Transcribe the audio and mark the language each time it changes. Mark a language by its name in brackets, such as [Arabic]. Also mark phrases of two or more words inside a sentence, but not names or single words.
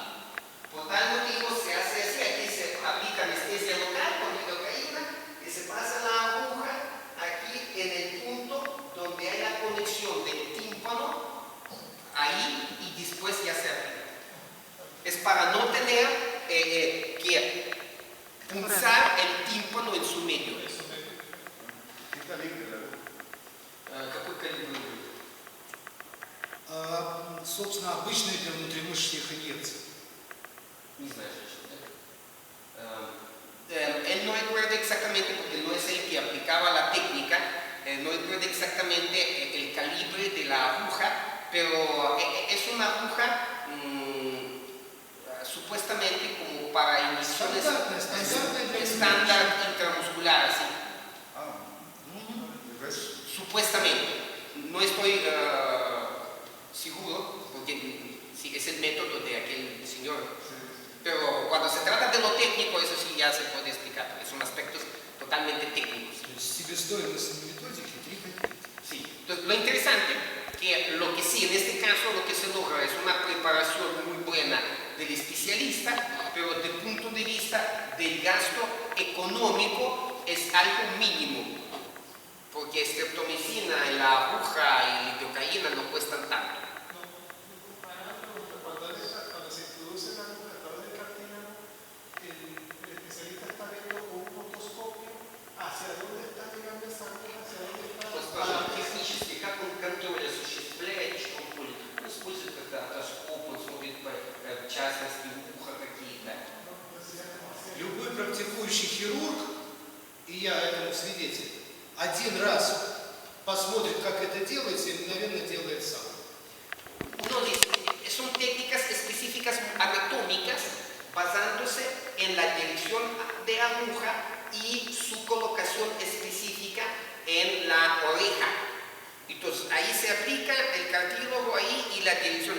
[Spanish] Por tal motivo se hace así, aquí se aplica anestesia local con lidocaína, que se pasa la aguja aquí en el punto donde hay la conexión del tímpano, ahí, y después ya se aplica. Es para no tener que punzar el tímpano en su medio. ¿Qué calibre la aguja? [Russian] ¿Какой калибр? Собственно, обычные для внутримышечных инъекций. Не знаю, [Spanish] él no recuerda exactamente, porque no es el que aplicaba la técnica, no recuerda exactamente el calibre de la aguja, pero es una aguja supuestamente como para emisiones estándar intramuscular, así. Supuestamente. No estoy seguro, porque sí, es el método de aquel señor. Pero cuando se trata de lo técnico, eso sí ya se puede explicar, son aspectos totalmente técnicos. [Russian] То есть себестоимость методики 3 копейки. [Spanish] Sí. Entonces, lo interesante que lo que sí, en este caso lo que se logra es una preparación muy buena del especialista, pero desde el punto de vista del gasto económico es algo mínimo, porque streptomicina, la aguja y lidocaína no cuestan tanto. Cuando se introduce la aguja a través del cartílago, el especialista está viendo con un otoscopio hacia dónde está llegando esa aguja, hacia dónde está. [Russian] Вот скажем, технически, как он контроль осуществляет, что он использует когда отоскоп, он смотрит в частности ухо какие-то. Любой практикующий хирург, и я этому свидетель, один раз посмотрит, как это делается, и мгновенно делает сам. [Spanish] Uno dice, son técnicas específicas anatómicas basándose en la dirección de aguja y su colocación específica en la oreja. Entonces ahí se aplica el cartílago ahí y la dirección.